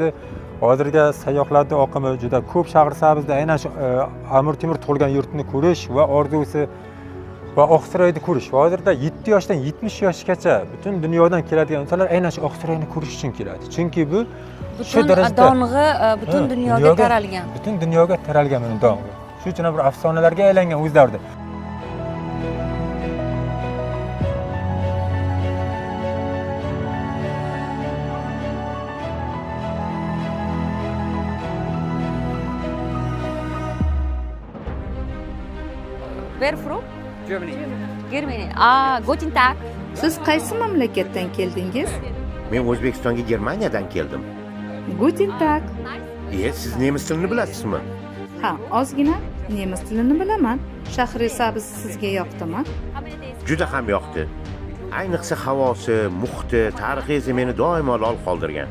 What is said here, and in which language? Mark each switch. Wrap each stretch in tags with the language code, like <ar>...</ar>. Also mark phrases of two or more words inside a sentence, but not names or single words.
<uz>Hozirgi sayyohlarning oqimi juda ko'p. Shahrisabzda aynan shu Amir Temur tug'ilgan yurtni ko'rish va orzusi va Oqsaroyni ko'rish. Hozirda 7 yoshdan 70 yoshgacha butun dunyodan keladigan insonlar aynan shu Oqsaroyni ko'rish uchun keladi. Chunki bu shu darajada dong'i butun dunyoga taralgan. Butun dunyoga taralgan bu dong'i. Shu uchun bir afsonalarga aylangan o'zlarida.</uz> <en>Where from? Germany. Germany.</en> <de>Guten Tag.</de> <uz>Siz qaysi mamlakatdan keldingiz? Men O'zbekistonga Germaniyadan keldim.</uz> <de>Guten Tag.</de> <uz>Siz nemis tilini bilasizmi? Ha, ozgina nemis tilini bilaman. Shahrisabz sizga yoqdimi? Juda ham yoqdi. Ayniqsa havosi, muhiti, tarixi esa meni doimo lol qoldirgan.</uz>